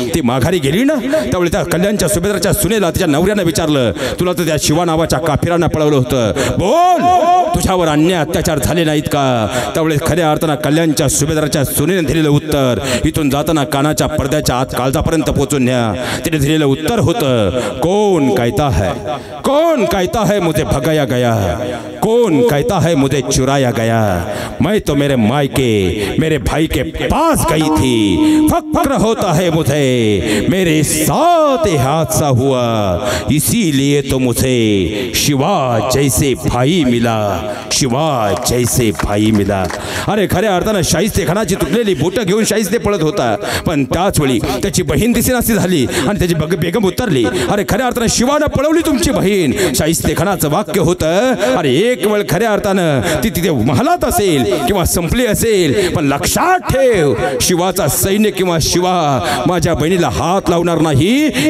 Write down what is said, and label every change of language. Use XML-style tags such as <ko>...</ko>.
<mr>ती माघारी गेली ना, त्यावेळी त्या कल्याणच्या सुभेदाराच्या सुनेला तिच्या नवऱ्यानं विचारलं, तुला तर त्या शिवा नावाच्या काफिरांना पळवलं होतं, बोल तुझ्यावर अन्याय अत्याचार झाले नाहीत का? त्यावेळी खऱ्या अर्थानं कल्याणच्या सुभेदाराच्या सुनेने दिलेलं उत्तर इथून जाताना कानाच्या पडद्याच्या आत काळजापर्यंत पोहोचून न्या. तिने दिलेलं उत्तर होतं,</mr> <hi>कौन कहता है, कौन कहता है मुझे भगाया गया, कौन कहता है मुझे चुराया गया, मैं तो मेरे मायके मेरे भाई के पास गई थी, फक्र होता है मुझे मेरे साथ हादसा हुआ, इसीलिए तो मुझे शिवा जैसे भाई मिला, शिवा जैसे भाई मिला.</hi> <mr>अरे खऱ्या अर्थानं शाहिस्ते खानाची तुटलेली बोटं घेऊन शाहिस्ते पळत होता. पण त्याच वेळी त्याची बहीण दिसेनाशी झाली आणि त्याची बेगम उतरली. अरे खऱ्या अर्थानं शिवानं पळवली तुमची बहीण. शाहिस्ते खानाचं वाक्य होतं, अरे एक वेळ खऱ्या अर्थानं ती तिथे महालात असेल किंवा संपली असेल, पण लक्षात ठेव शिवाचा सैन्य किंवा शिवा माझ्या बहिणीला हात लावणार नाही.</mr>